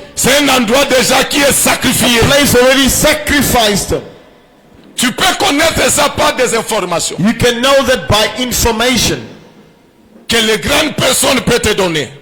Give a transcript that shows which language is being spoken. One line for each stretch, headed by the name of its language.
French: c'est un endroit déjà qui est sacrifié.
English: place already sacrificed.
French: Tu peux connaître ça par des informations
English: You can know that by information,
French: que les grandes personnes peuvent te donner.